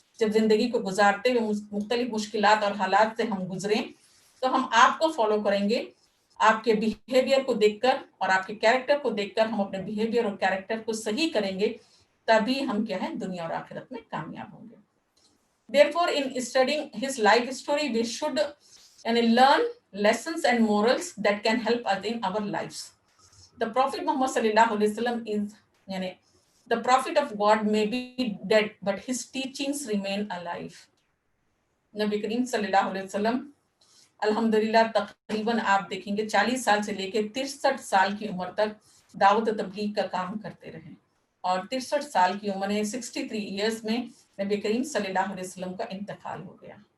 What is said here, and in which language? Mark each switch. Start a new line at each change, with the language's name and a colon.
Urdu: جب زندگی کو گزارتے ہوئے مختلف مشکلات اور حالات سے ہم گزریں تو ہم آپ کو فالو کریں گے. آپ کے بیہیویئر کو دیکھ کر اور آپ کے کیریکٹر کو دیکھ کر ہم اپنے بیہیویئر اور کیریکٹر کو صحیح کریں گے، تبھی ہم کیا ہے دنیا اور آخرت میں کامیاب ہوں گے.
English: Therefore, in studying his life story, we should learn lessons and morals that can help us in our lives. The Prophet Muhammad sallallahu alaihi wasallam is the Prophet of God may be dead, but his teachings remain alive.
Urdu: نبی کریم صلی اللہ علیہ وسلم الحمدللہ تقریباً آپ دیکھیں گے 40 سال سے لے کے 63 سال کی عمر تک دعوت و تبلیغ کا کام کرتے رہے، اور 63 سال کی عمر میں 63 ایئرز میں نبی کریم صلی اللہ علیہ وسلم کا انتقال ہو گیا.